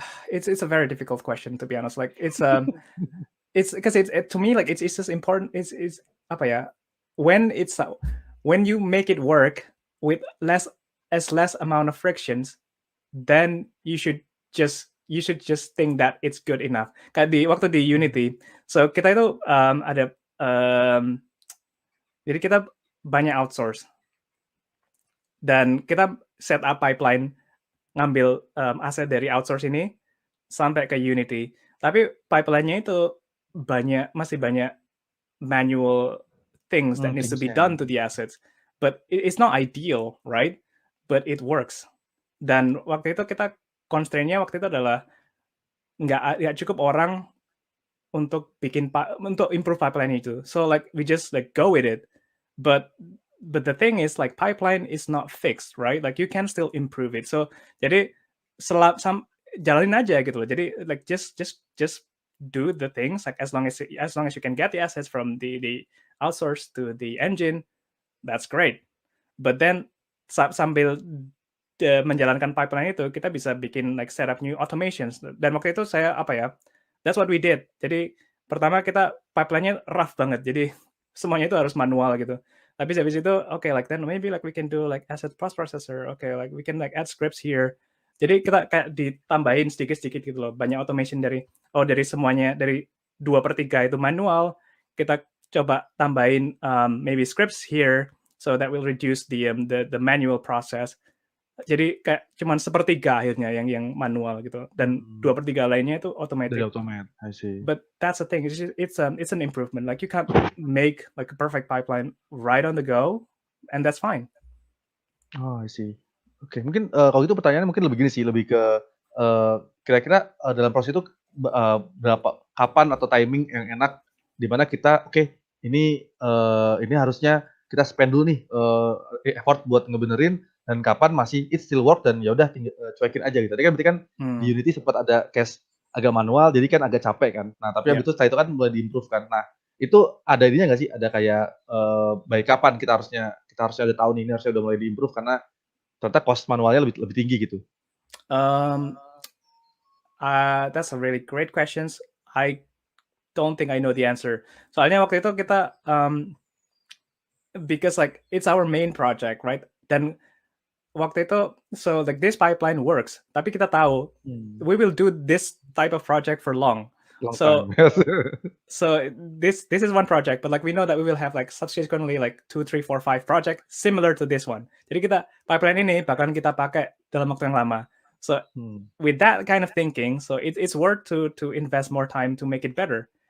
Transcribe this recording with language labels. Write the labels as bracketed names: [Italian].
[English] It's a very difficult question, to be honest. Like it's because to me like it's just important. It's [Indonesian] apa ya? [English] When you make it work with less amount of frictions, then you should just think that it's good enough. [Indonesian] Kayak waktu di Unity, so kita itu ada jadi kita banyak outsource dan kita set up pipeline ngambil aset dari outsource ini sampai ke Unity. Tapi pipeline-nya itu masih banyak [English] manual things that needs to be done to the assets. But it's not ideal, right? But it works. [Indonesian] Dan waktu itu kita constraint-nya waktu itu adalah nggak cukup orang untuk improve pipeline itu. [English] So like we just like go with it. But the thing is like pipeline is not fixed, right? Like you can still improve it. So [Indonesian] jadi jalanin aja gitu loh. [English] Jadi like just do the things like as long as you can get the assets from the outsource to the engine, that's great. But then [Indonesian] sambil menjalankan pipeline itu kita bisa bikin [English] like setup new automations. [Indonesian] Dan waktu itu [English] that's what we did. [Indonesian] Jadi pertama kita pipeline-nya rough banget. Jadi semuanya itu harus manual gitu. Tapi habis itu [English] like then maybe like we can do like asset processor. Like we can like add scripts here. [Indonesian] Jadi kita kayak ditambahin sedikit-sedikit gitu loh. Banyak automation dari semuanya, dari 2/3 itu manual, kita coba tambahin [English] maybe scripts here, so that will reduce the manual process. [Indonesian] Jadi kayak cuman 1/3 akhirnya yang manual gitu, dan 2/3 lainnya itu automatic. [English] I see. But that's the thing, it's an improvement. Like you can't make like a perfect pipeline right on the go, and that's fine. [Indonesian] Oh, I see. Oke, mungkin kalau gitu pertanyaannya mungkin lebih gini sih, lebih ke kira-kira dalam proses itu kapan atau timing yang enak di mana kita ini harusnya kita spend dulu nih effort buat ngebenerin, dan kapan masih [English] it still work [Indonesian] dan ya udah cuekin aja gitu. Tadi kan berarti kan di Unity sempat ada case agak manual, jadi kan agak capek kan. Nah, tapi habis itu setelah itu kan mulai di-improve kan. Nah, itu ada ininya nggak sih? Ada kayak by kapan kita harusnya ada tahu nih, ini harusnya udah mulai di-improve karena ternyata cost manualnya lebih tinggi gitu. [English] That's a really great questions. I don't think I know the answer. [Indonesian] Soalnya waktu itu kita [English] because like it's our main project, right? [Indonesian] Dan waktu itu [English] so like this pipeline works, [Indonesian] tapi kita tahu [English] we will do this type of project for long time. So this is one project, but like we know that we will have like subsequently like 2, 3, 4, 5 project similar to this one. [Indonesian] Jadi kita pipeline ini bakalan kita pakai dalam waktu yang lama. [English] So with that kind of thinking, so it's worth to invest more time to make it better.